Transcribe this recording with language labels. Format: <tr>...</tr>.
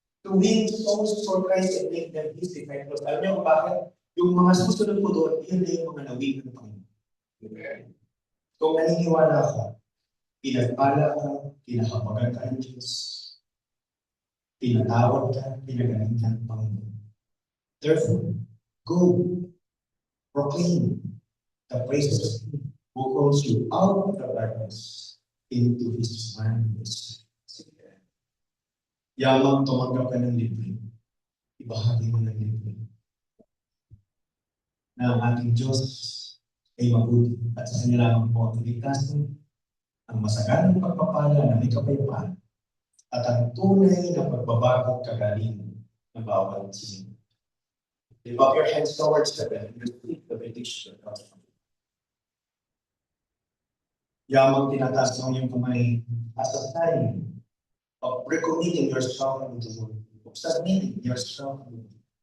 <en>To win souls for Christ and make them His disciples.</en> <tl>Alam niyo kung bakit? Yung mga susunod po doon, yun na yung mga nawin ng Panginoon. Kung naniniwala ka, pinagpala ka, kinahapagan ka ng Diyos, pinatawad ka, pinagaling ka ng Panginoon.</tl> <en>Therefore, go, proclaim the praises of Him who calls you out of the darkness into His marvelous light.</en> <tl>Yamang tumanggap ka ng libre, ibahagi mo ng libre na ang ating Diyos ay mabuti at sa Kanya lamang po ang kaligtasan, ang masaganang pagpapala na may kapayapaan at ang tunay na pagbabago at kagalingan ng bawat sino.</tl> <en>Lift up your hands towards heaven and receive the benediction of God.</en> <tl>Yamang tinataas ng iyong kamay</tl> <en>as a sign of recommitting yourself to the Lord, of submitting yourself to the Lord.</en>